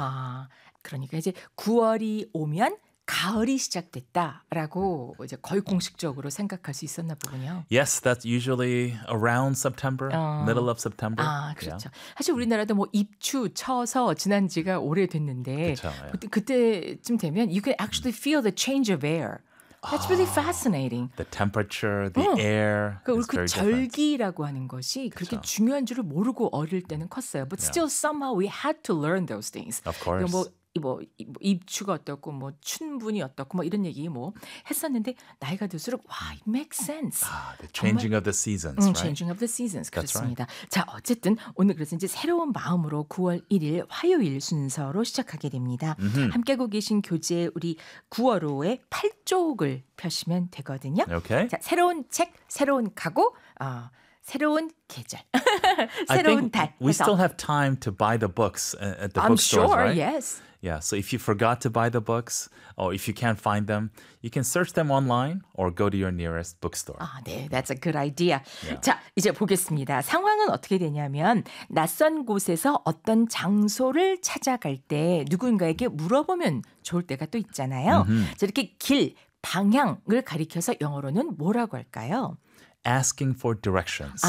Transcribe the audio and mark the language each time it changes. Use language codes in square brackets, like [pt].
[ko] 아, 그러니까 이제 9월이 오면 가을이 시작됐다라고 이제 거의 공식적으로 생각할 수 있었나 보군요. [en] Yes, that's usually around September, middle of September. [ko] 아, 그렇죠. [en] Yeah. [ko] 사실 우리나라도 뭐 입추 쳐서 지난 지가 오래됐는데 그쵸, [en] yeah. [ko] 그때쯤 되면 [en] you can actually feel the change of air. That's really fascinating. The temperature, the air. [ko] 그 절기라고 하는 것이 그렇게 중요한 줄을 모르고 어릴 때는 컸어요. [en] But still somehow we had to learn those things. Of course. [ko] 뭐 입추가 어떻고 뭐 춘분이 어떻고 뭐 이런 얘기 뭐 했었는데 나이가 들수록 와, [en] it makes sense. The changing [ko] 정말, [en] of the seasons, right? Changing of the seasons. That's [ko] 그렇습니다. [en] Right. [ko] 자, 어쨌든 오늘 그래서 이제 새로운 마음으로 9월 1일 화요일 순서로 시작하게 됩니다. Mm-hmm. 함께하고 계신 교재 우리 9월호의 8쪽을 펴시면 되거든요. [en] Okay. [ko] 자, 새로운 책, 새로운 가구, 새로운 계절, 새로운 달. [en] We still have time to buy the books at the bookstores, sure, right? I'm sure, yes. Yeah, so if you forgot to buy the books or if you can't find them, you can search them online or go to your nearest bookstore. [ko] 아, 네, [en] that's a good idea. Yeah. [ko] 자, 이제 보겠습니다. 상황은 어떻게 되냐면 낯선 곳에서 어떤 장소를 찾아갈 때 누군가에게 물어보면 좋을 때가 또 있잖아요. Mm-hmm. 자, 이렇게 길, 방향을 가리켜서 영어로는 뭐라고 할까요? [en] Asking for directions.